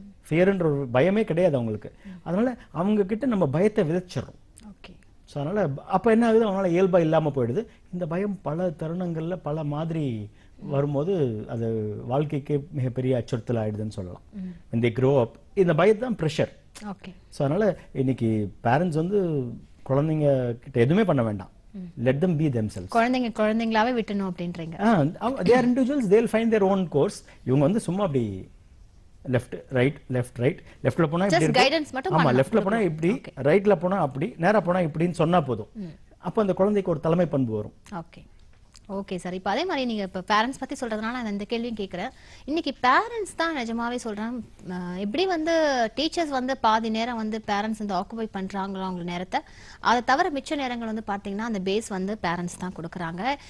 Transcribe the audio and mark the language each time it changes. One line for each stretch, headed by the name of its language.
Tamil: ஃபியர்ன்ற ஒரு பயமே கிடையாது அவங்களுக்கு. அதனால அவங்க கிட்ட நம்ம பயத்தை விதைச்சிடறோம். ஸோ அதனால அப்ப என்ன ஆகுது, அவங்களால இயல்பா இல்லாம போயிடுது. இந்த பயம் பல தருணங்கள்ல பல மாதிரி வரும்போது அது வாழ்க்கைக்கு மிகப்பெரிய அச்சுறுத்தல் ஆயிடுதுன்னு சொல்லலாம்.
English: when they grow up,
Tamil: இந்த பயத்தான் ப்ரெஷர். ஸோ அதனால இன்னைக்கு பேரண்ட்ஸ் வந்து குழந்தைங்க கிட்ட எதுவுமே பண்ண வேண்டாம்.
English: let them be themselves.
Tamil: குழந்தைங்களாவே விட்டணும் அப்படின்றீங்க.
English: they are individuals, they'll find their own course.
Tamil: இவங்க வந்து சும்மா அப்படி லெஃப்ட் ரைட் லெஃப்ட்ல போனா இப்படி இருக்கு, ஆமா லெஃப்ட்ல போனா இப்படி, ரைட்ல போனா அப்படி, நேரா போனா இப்படின்னு சொன்னா போதும். அப்ப அந்த குழந்தைக்கு ஒரு தலைமை பண்பு வரும். Okay sir. இப்போ அதே மாதிரி நீங்க இப்போ பேரண்ட்ஸ் பத்தி சொல்றதுனால நான் இந்த கேள்வியும் கேட்குறேன். இன்னைக்கு பேரண்ட்ஸ் தான் நிஜமாவே சொல்றேன், எப்படி வந்து டீச்சர்ஸ் வந்து பாதி நேரம் வந்து பேரண்ட்ஸ் வந்து ஆக்குபை பண்றாங்களோ அவங்க நேரத்தை, அதை தவிர மிச்ச நேரங்கள் வந்து பார்த்தீங்கன்னா அந்த பேஸ் வந்து பேரண்ட்ஸ் தான் கொடுக்குறாங்க.